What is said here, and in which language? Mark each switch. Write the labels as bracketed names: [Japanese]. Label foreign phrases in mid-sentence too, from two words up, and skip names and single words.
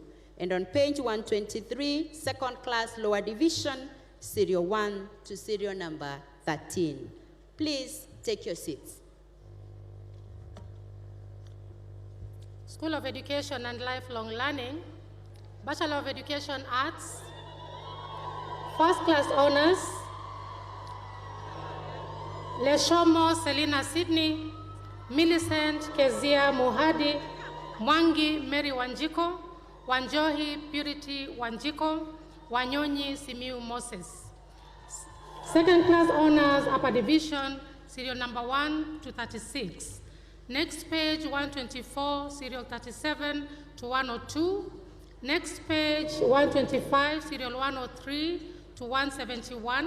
[English] And on page 123, second class lower division, serial 1 to serial number 13. Please take your seats. School of Education and Lifelong Learning, Bachelor of Education Arts, first class honors, Leshomo Selina Sydney, Millicent Kezia Muhadi, Mwangi Mary Wanjiko, Wanjohi Purity Wanjiko, Wanyonyi Simiu Moses. Second class honors, upper division, serial number 1 to 36. Next page 124, serial 37 to 102. Next page 125, serial 103 to 171.